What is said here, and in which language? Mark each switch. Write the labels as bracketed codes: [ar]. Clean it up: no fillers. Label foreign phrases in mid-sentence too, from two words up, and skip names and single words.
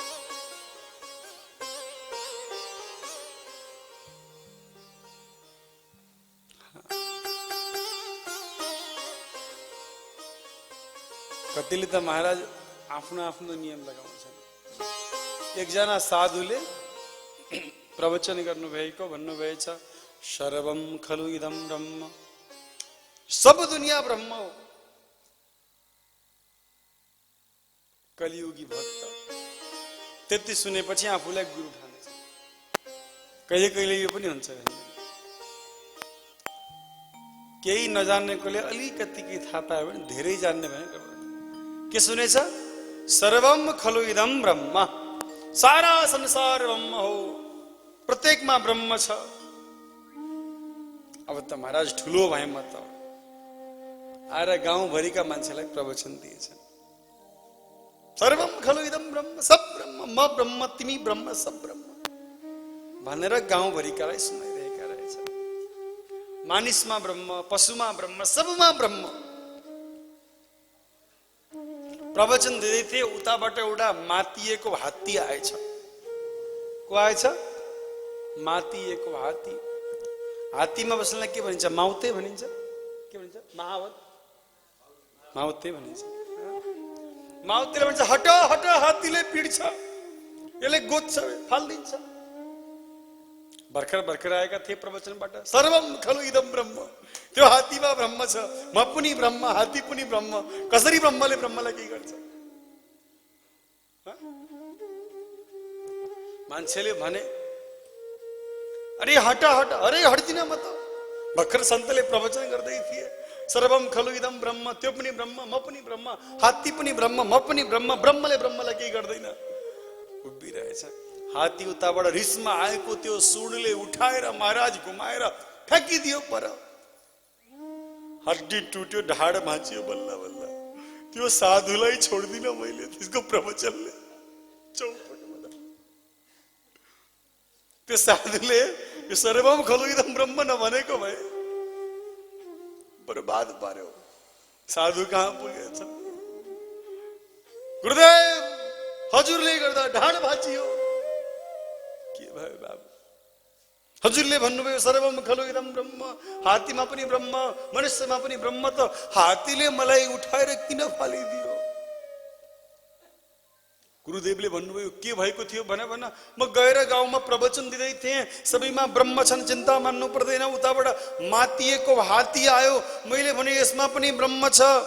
[ne] कतिले त महाराज आफ्नो आफ्नो नियम लगाउँछन्। एकजना साधुले प्रवचन गर्नुभएको भन्नुभएछ, [sa] सर्वम खलु इदम ब्रह्म, [ne] सब दुनिया ब्रह्म हो। कलियुगी भक्त त्यति सुनेपछि आफूलाई गुरु ठान्छ। कहिले कहिले यो पनि हुन्छ, केही नजान्नेकोले अलिकति केही थाहा पायो भने धेरै जान्ने भयो। के सुनेछ? [sa] सर्वम खलु इदम ब्रह्म, [ne] सारा संसार ब्रह्म हो, प्रत्येकमा ब्रह्म छ। अब त महाराज ठुलो भए म त आएर गाउँभरिका मान्छेलाई प्रवचन दिएछन्। [sa] सर्वम खलु इदम ब्रह्म, [ne] सब ब्रह्म, म ब्रह्म, तिमी ब्रह्म, सब ब्रह्म भनेर गाउँभरिकालाई सुनाइरहेका रहेछ। मानिसमा ब्रह्म, पशुमा ब्रह्म, सबमा ब्रह्म। प्रवचन दिँदै थिए, उताबाट एउटा मातिएको हात्ती आएछ। को आएछ? मातिएको हात्ती। हात्तीमा बस्नलाई के भनिन्छ? माउते भनिन्छ। के भनिन्छ? महावत माउते भनिन्छ। माउतेले भन्छ हट हट, हात्तीले पिड्छ, यसले गोद्छ, फालिदिन्छ। भर्खर भर्खर आएका थिए प्रवचनबाट, [sa] सर्वम खलु इदम ब्रह्म, [ne] त्यो हात्तीमा ब्रह्म छ, म पनि ब्रह्म, हात्ती पनि ब्रह्म। कसरी ब्रह्मले ब्रह्मलाई के गर्छ? मान्छेले भने अरे हट हट, अरे हट्दिन म त। भर्खर सन्तले प्रवचन गर्दै थिए, [sa] सर्वम खलु इदम ब्रह्म, [ne] त्यो पनि ब्रह्म, म पनि ब्रह्म, हात्ती पनि ब्रह्म, म पनि ब्रह्म, ब्रह्मले ब्रह्मलाई केही गर्दैन। उभिरहेछ। हात्ती उताबाट रिसमा आएको त्यो सुँडले उठाएर महाराज घुमाएर फ्याँकिदियो पर। हड्डी टुट्यो, ढाड भाँचियो, बल्ल बल्ल। त्यो साधुलाई छोड्दिन मैले, त्यसको प्रवचनले चौपटमा। त्यो साधुले यो [sa] सर्वम खलु इदम ब्रह्म [ne] नभनेको भए बर्बाद पार्यो। साधु कहाँ पुगेछ? गुरुदेव, हजुरले गर्दा ढाड भाँचियो। के भयो बाबु? हजुरले भन्नुभयो [sa] सर्वम खलु इदम ब्रह्म, [ne] हात्तीमा पनि ब्रह्म, मनुष्यमा पनि ब्रह्म, त हात्तीले मलाई उठाएर किन फालिदियो? गुरुदेवले भन्नुभयो के भएको थियो भन भन। म गएर गाउँमा प्रवचन दिँदै थिएँ, सबैमा ब्रह्म छन्, चिन्ता मान्नु पर्दैन। उताबाट मातिएको हात्ती आयो, मैले भने यसमा पनि ब्रह्म छ।